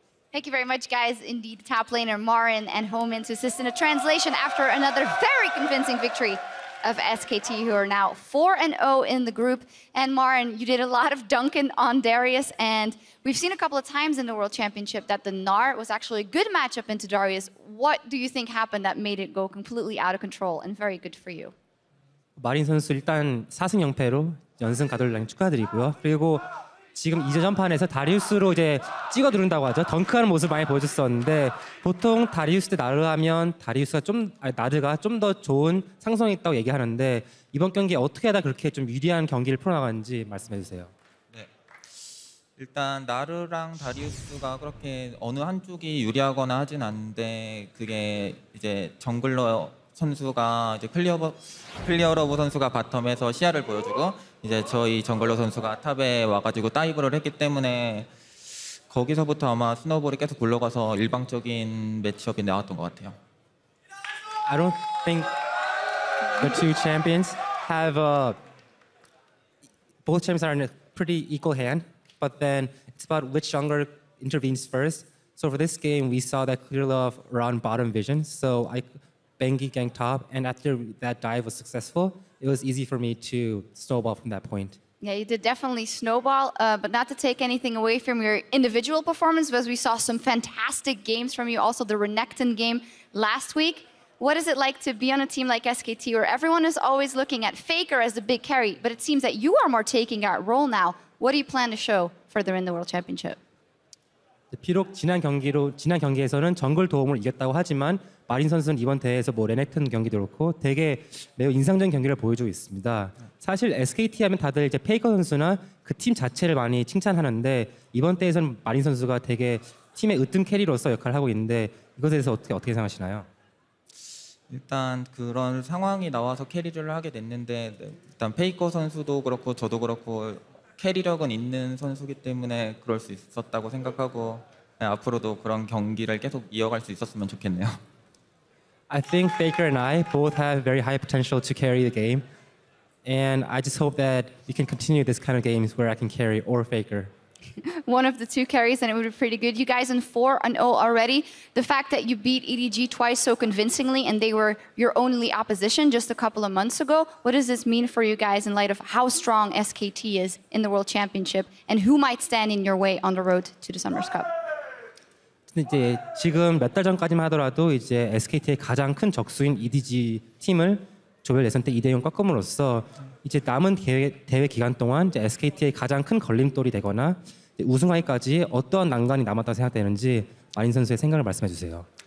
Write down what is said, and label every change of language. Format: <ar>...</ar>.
<en>Thank you very much, guys. Indeed, top laner Marin and Homan to assist in a translation after another very convincing victory of SKT, who are now 4-0 in the group. And Marin, you did a lot of dunking on Darius, and we've seen a couple of times in the World Championship that the Gnar was actually a good matchup into Darius. What do you think happened that made it go completely out of control and very good for you?</en> <ko>마린 선수 일단 4승 0패로 연승 가돌라인 축하드리고요. 그리고 지금 2전판에서 다리우스로 이제 찍어 누른다고 하죠. 덩크하는 모습을 많이 보여줬었는데 보통 다리우스 대 나르 하면 나르가 좀 더 좋은 상성이 있다고 얘기하는데 이번 경기에 어떻게 하다 그렇게 좀 유리한 경기를 풀어나가는지 말씀해 주세요. 네. 일단 나르랑 다리우스가 그렇게 어느 한쪽이 유리하거나 하진 않는데 그게 이제 정글러 선수가 이제 클리어러브 선수가 바텀에서 시야를 보여주고 이제 저희 정글러 선수가 탑에 와가지고 다이브를 했기 때문에 거기서부터 아마 스노볼이 계속 굴러가서 일방적인 매치업이 나왔던 것 같아요.</ko> <en>I don't think the two champions have both champions are in a pretty equal hand, but then it's about which jungler intervenes first. So for this game, we saw that clear love around bottom vision. So Bengi ganked top, and after that dive was successful, it was easy for me to snowball from that point. Yeah, you did definitely snowball, but not to take anything away from your individual performance, because we saw some fantastic games from you, also the Renekton game last week. What is it like to be on a team like SKT, where everyone is always looking at Faker as the big carry, but it seems that you are more taking that role now? What do you plan to show further in the World Championship?</en> <ko>비록 지난 경기에서는 정글 도움을 이겼다고 하지만 마린 선수는 이번 대회에서 레넥턴 경기도 그렇고 되게 매우 인상적인 경기를 보여주고 있습니다. 사실 SKT 하면 다들 이제 페이커 선수나 그 팀 자체를 많이 칭찬하는데 이번 대회에서는 마린 선수가 되게 팀의 으뜸 캐리로서 역할을 하고 있는데 이것에 대해서 어떻게 생각하시나요? 일단 그런 상황이 나와서 캐리를 하게 됐는데 일단 페이커 선수도 그렇고 저도 그렇고 캐리력은 있는 선수기 때문에 그럴 수 있었다고 생각하고 앞으로도 그런 경기를 계속 이어갈 수 있었으면 좋겠네요.</ko> <en>I think Faker and I both have very high potential to carry the game, and I just hope that we can continue this kind of games where I can carry or Faker. One of the two carries, and it would be pretty good. You guys in 4-0 already. The fact that you beat EDG twice so convincingly, and they were your only opposition just a couple of months ago. What does this mean for you guys in light of how strong SKT is in the World Championship, and who might stand in your way on the road to the Summers Cup?</en> <ko>이제 지금 몇 달 전까지만 하더라도 이제 SKT의 가장 큰 적수인 EDG 팀을 조별 예선 때 2대0 꺾음으로써 이제 남은 대회 기간 동안 이제 SKT의 가장 큰 걸림돌이 되거나 우승하기까지 어떠한 난관이 남았다고 생각되는지 마린 선수의 생각을 말씀해 주세요.</ko>